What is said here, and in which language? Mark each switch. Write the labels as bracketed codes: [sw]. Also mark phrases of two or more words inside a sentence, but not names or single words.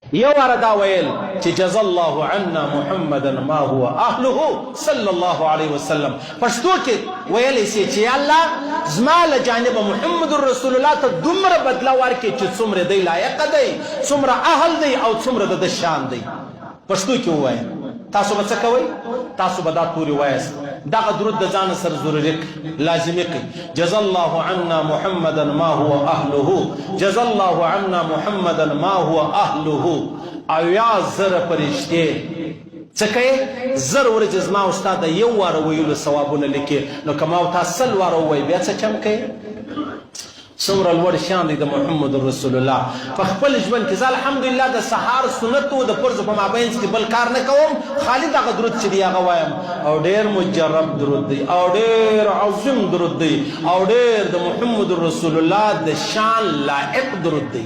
[ps] یو واره دا ویل چې [ar] جزا الله عنا محمدا ما هو اهله صلی الله علیه وسلم. [ps] پښتو کې ویلی سي چې الله زما له جانبه محمد رسول الله ته دومره بدله ورکړي چې څومره دی لایق دی، څومره اهل دی او څومره د ده شان دی. پښتو کې ووایه. تاسو به څه کوئ؟ تاسو به دا تورې وایاست. دغه درود د ځان سره ضروري لازمي کړئ. [ar] جزا الله عنا محمدا ما هو اهله، جزا الله عنا محمدا ما هو اهله. [ps] اویا زره فرشتې څه کوي؟ زر ورځې زما استاد یو واره ویلو ثوابونه لیکي، نو که ما ورته سل واره ووایي بیا څه چم کوي؟ څومره لوړ شان دی د محمد رسول الله په خپل ژوند کې. زه الحمدلله د سهار سنتو د فرضو په مابینځ کې بل کار نه کوم، خالي دغه درود چې دی هغه وایم، او ډېر مجرب درود دی او ډېر عظیم درود دی او ډېر د محمد رسول الله د شان لایق درود دی.